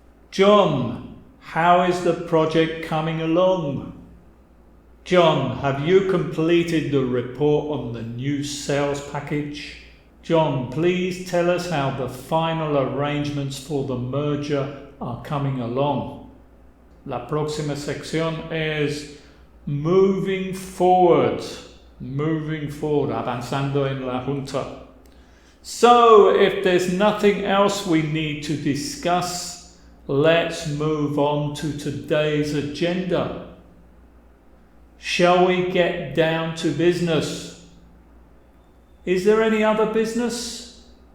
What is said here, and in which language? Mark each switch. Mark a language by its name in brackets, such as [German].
[English] John, how is the project coming along? John, have you completed the report on the new sales package? John, please tell us how the final arrangements for the merger are coming along. [Spanish] La próxima sección es [English] moving forward, [Spanish] avanzando en la junta. [English] So, if there's nothing else we need to discuss, let's move on to today's agenda. Shall we get down to business? Is there any other business?